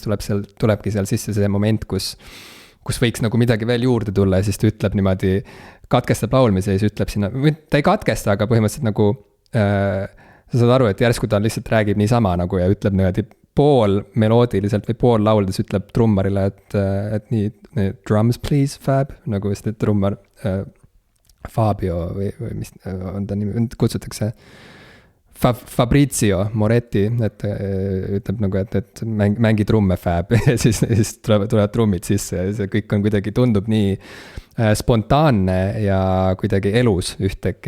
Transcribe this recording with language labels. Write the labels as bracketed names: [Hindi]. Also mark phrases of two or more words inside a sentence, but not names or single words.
[Estonian] tulebki seal sisse see moment, kus võiks nagu midagi veel juurde tulla ja siis ta ütleb niimoodi, katkestab laulmise ja siis ütleb sinna, ta ei katkesta, aga põhimõtteliselt nagu sa saad aru, et järsku ta lihtsalt räägib niisama nagu ja ütleb niimoodi pool meloodiliselt või pool lauldes ütleb trummarile, et nii [English] drums please [Estonian] Fab, nagu see trummar Fabio või mis on ta nimi, kutsutakse Fabrizio Moretti, et ütleb nagu, et mängi trumme Fab ja siis tulevad trummid sisse ja see kõik on kuidagi tundub nii spontaanne ja kuidagi elus ühtäkki.